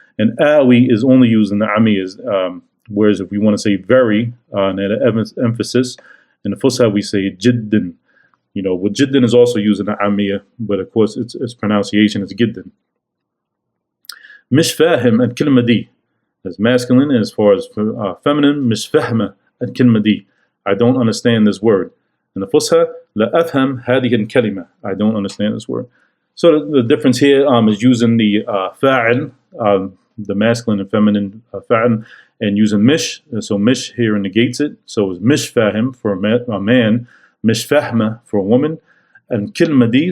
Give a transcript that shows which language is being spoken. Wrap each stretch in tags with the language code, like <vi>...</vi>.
<en>And awi is only used in the Amiyahs, whereas if we want to say very, and add an emphasis, in the Fusha we say جدا. What جدا is also used in the Amiyah, but of course its pronunciation is جدا.</en> <ar>مش فاهم الكلمة دي.</ar> <en>As masculine, and as far as feminine,</en> <ar>مش فاهمة الكلمة دي.</ar> <en>I don't understand this word. In the Fusha,</en> <ar>لا أفهم هذه الكلمة.</ar> <en>I don't understand this word. So the difference here is using the fa'il, the masculine and feminine fa'il, and using mish. So mish here negates it. So it's mish fahim for a man, mish fahma for a woman, and kilma di.</en>